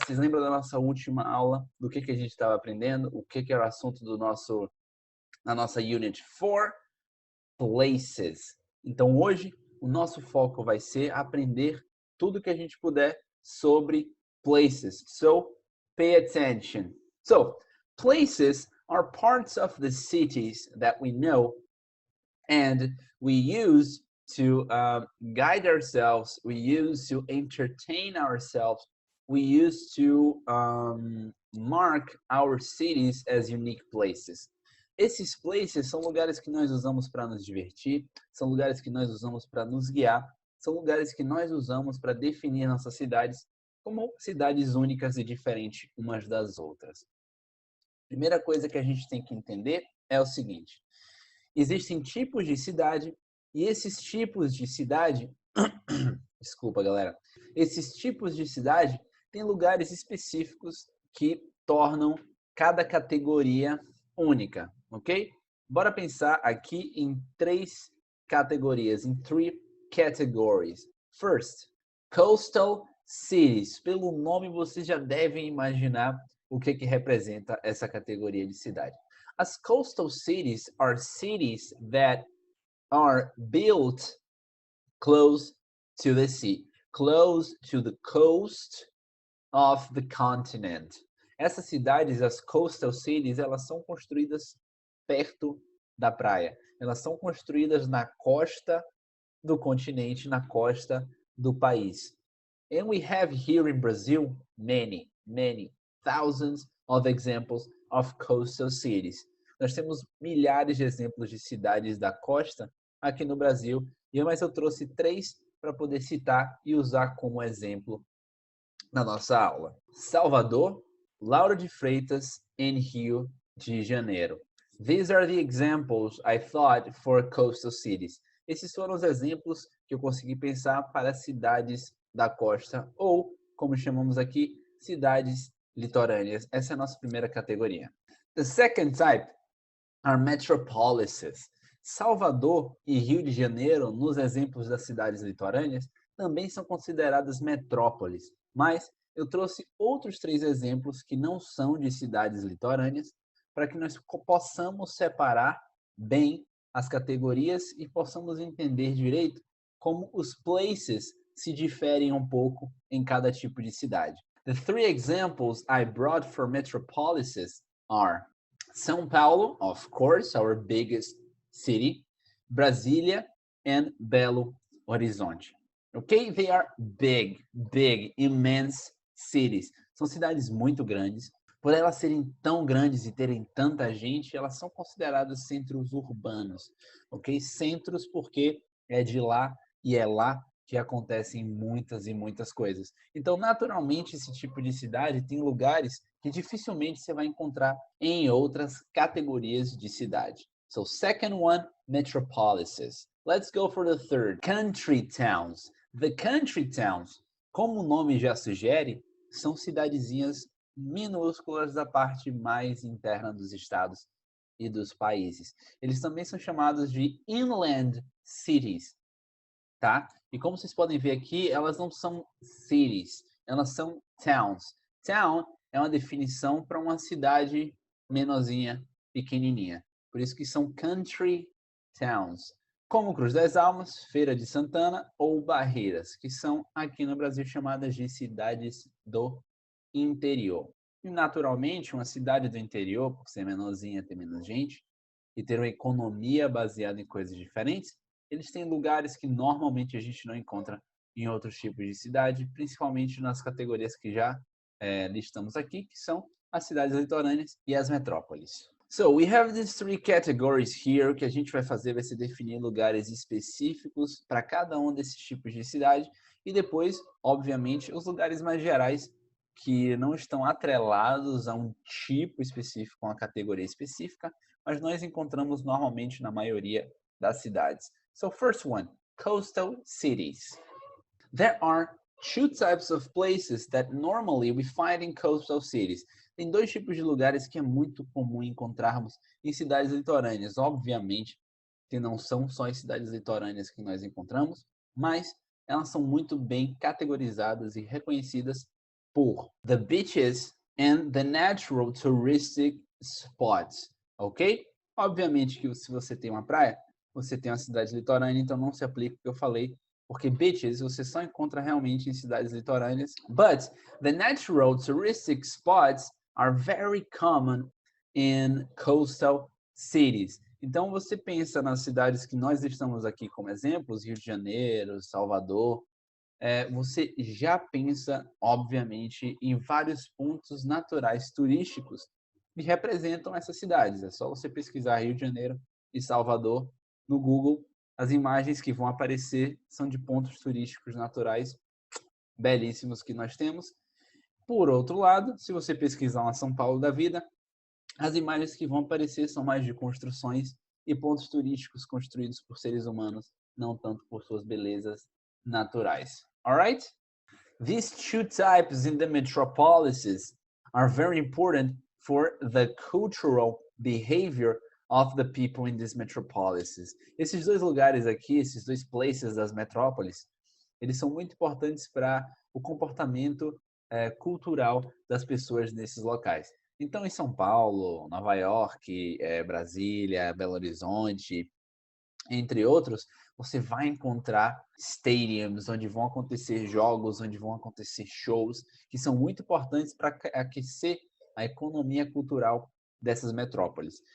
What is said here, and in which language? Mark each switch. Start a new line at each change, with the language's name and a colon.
Portuguese: Vocês lembram da nossa última aula? Do que a gente estava aprendendo? O que era o assunto na nossa Unit 4? Places. Então, hoje, o nosso foco vai ser aprender tudo que a gente puder sobre places.
English: So, pay attention. So, places are parts of the cities that we know and we use to guide ourselves, we use to entertain ourselves, we use to mark our cities as unique places.
Portuguese: Esses places são lugares que nós usamos para nos divertir, são lugares que nós usamos para nos guiar, são lugares que nós usamos para definir nossas cidades como cidades únicas e diferentes umas das outras. Primeira coisa que a gente tem que entender é o seguinte: existem tipos de cidade e esses tipos de cidade, desculpa, galera, esses tipos de cidade têm lugares específicos que tornam cada categoria única, ok? Bora pensar aqui em três categorias, em
English: three categories. First, coastal cities.
Portuguese: Pelo nome vocês já devem imaginar o que representa essa categoria de cidade.
English: As coastal cities are cities that are built close to the sea, close to the coast of the continent.
Portuguese: Essas cidades, as coastal cities, elas são construídas perto da praia. Elas são construídas na costa do continente, na costa do país.
English: And we have here in Brazil many thousands of examples of coastal cities.
Portuguese: Nós temos milhares de exemplos de cidades da costa aqui no Brasil, mas eu trouxe três para poder citar e usar como exemplo na nossa aula. Salvador, Lauro de Freitas e Rio de Janeiro.
English: These are the examples I thought for coastal cities.
Portuguese: Esses foram os exemplos que eu consegui pensar para cidades da costa ou, como chamamos aqui, cidades litorâneas. Essa é a nossa primeira categoria.
English: The second type are metropolises.
Portuguese: Salvador e Rio de Janeiro, nos exemplos das cidades litorâneas, também são consideradas metrópoles, mas eu trouxe outros três exemplos que não são de cidades litorâneas para que nós possamos separar bem as categorias e possamos entender direito como os places se diferem um pouco em cada tipo de cidade.
English: The three examples I brought for metropolises are São Paulo, of course, our biggest city, Brasília, and Belo Horizonte. Okay, they are big, immense cities.
Portuguese: São cidades muito grandes. Por elas serem tão grandes e terem tanta gente, elas são consideradas centros urbanos, ok? Centros porque é de lá e é lá que acontecem muitas e muitas coisas. Então, naturalmente, esse tipo de cidade tem lugares que dificilmente você vai encontrar em outras categorias de cidade.
English: So, second one, metropolises. Let's go for the third, country towns. The country towns,
Portuguese: como o nome já sugere, são cidadezinhas minúsculas da parte mais interna dos estados e dos países. Eles também são chamados de inland cities, tá? E como vocês podem ver aqui, elas não são cities, elas são towns. Town é uma definição para uma cidade menorzinha, pequenininha. Por isso que são country towns. Como Cruz das Almas, Feira de Santana ou Barreiras, que são aqui no Brasil chamadas de cidades do interior. E naturalmente, uma cidade do interior, por ser menorzinha, ter menos gente e ter uma economia baseada em coisas diferentes, eles têm lugares que normalmente a gente não encontra em outros tipos de cidade, principalmente nas categorias que já listamos aqui, que são as cidades litorâneas e as metrópoles.
English: So, we have these three categories here.
Portuguese: O que a gente vai fazer vai ser definir lugares específicos para cada um desses tipos de cidade e depois, obviamente, os lugares mais gerais que não estão atrelados a um tipo específico, a uma categoria específica, mas nós encontramos normalmente na maioria das cidades.
English: So, first one, coastal cities. There are two types of places that normally we find in coastal cities.
Portuguese: Tem dois tipos de lugares que é muito comum encontrarmos em cidades litorâneas. Obviamente que não são só as cidades litorâneas que nós encontramos, mas elas são muito bem categorizadas e reconhecidas por
English: the beaches and the natural touristic spots,
Portuguese: ok? Obviamente que se você tem uma praia, você tem uma cidade litorânea, então não se aplica o que eu falei, porque beaches você só encontra realmente em cidades litorâneas.
English: But the natural touristic spots are very common in coastal cities.
Portuguese: Então você pensa nas cidades que nós estamos aqui como exemplos, Rio de Janeiro, Salvador, você já pensa, obviamente, em vários pontos naturais turísticos que representam essas cidades. É só você pesquisar Rio de Janeiro e Salvador no Google. As imagens que vão aparecer são de pontos turísticos naturais belíssimos que nós temos. Por outro lado, se você pesquisar uma São Paulo da vida, as imagens que vão aparecer são mais de construções e pontos turísticos construídos por seres humanos, não tanto por suas belezas naturais.
English: Alright? These two types in the metropolises are very important for the cultural behavior of the people in these metropolises.
Portuguese: Esses dois lugares aqui, esses dois places das metrópoles, eles são muito importantes para o comportamento cultural das pessoas nesses locais. Então, em São Paulo, Nova York, Brasília, Belo Horizonte, entre outros, você vai encontrar stadiums onde vão acontecer jogos, onde vão acontecer shows, que são muito importantes para aquecer a economia cultural dessas metrópoles.